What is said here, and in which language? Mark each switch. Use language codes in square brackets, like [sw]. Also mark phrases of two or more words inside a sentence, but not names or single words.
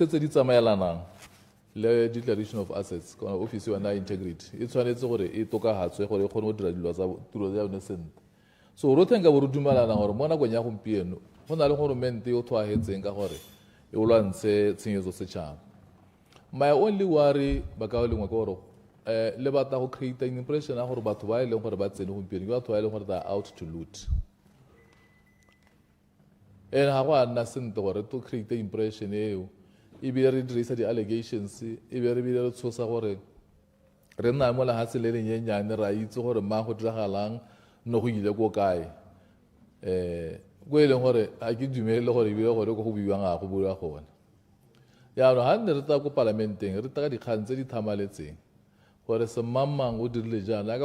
[tn] tse di tsamaelanang le Declaration of Assets kana office ya integrity e tshwanetse gore e tokagatswe gore e kgone go dira dilo tsa tiro ya yone sentle so ro thenga bo re dumalana gore mo nakong ya gompieno go na le goromente yo thwagetseng ka gore e o lwantshe tshenyezo setšhaba [en] my only worry [tn] ba ka lengwe ke gore le batla go [en] create an impression [tn] ya gore batho ba e leng gore ba tsene gompieno ke batho ba e leng gore [en] they are out to loot [tn] and ga go a nna sentle gore [en] to create impression [tn] eo ebile re dirisa di-allegations ebile re bile re tshosa gore re nna mo lehatshe le lenyenyane ra itse gore mang go diragalang no go ile ko kae go e leng gore a ke dumelele gore ebile gore go buiwang ga go bua gone yaanong ga nne re tla ko parlamenteng re taka dikgang tse di thamaletseng gore semmangmang o dirile jaana ka